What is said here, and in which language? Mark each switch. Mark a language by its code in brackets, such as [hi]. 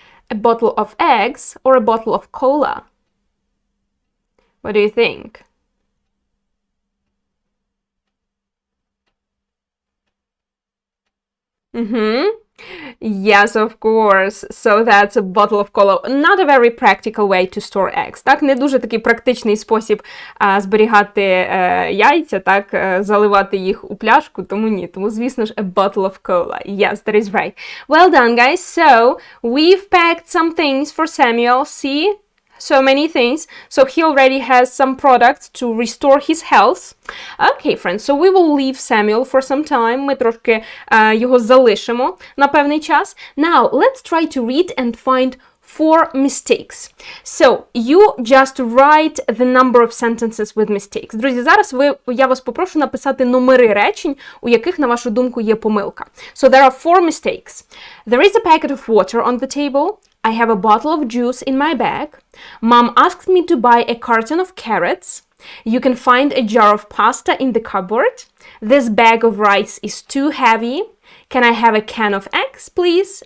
[en] A bottle of eggs or a bottle of cola? What do you think? Yes, of course. So that's a bottle of cola. Not a very practical way to store eggs. [uk] Так, не дуже такий практичний спосіб зберігати яйця, так, заливати їх у пляшку, тому ні. Тому, звісно ж, [en] a bottle of cola. Yes, that is right. Well done, guys. So, we've packed some things for Samuel. See? So many things. So he already has some products to restore his health. Okay, friends, so we will leave Samuel for some time. [uk] Ми трошки його залишимо на певний час. [en] Now, let's try to read and find 4 mistakes. So, you just write the number of sentences with mistakes. [uk] Друзі, зараз я вас попрошу написати номери речень, у яких, на вашу думку, є помилка. [en] So, there are 4 mistakes. There is a packet of water on the table. I have a bottle of juice in my bag. Mom asked me to buy a carton of carrots. You can find a jar of pasta in the cupboard. This bag of rice is too heavy. Can I have a can of eggs, please?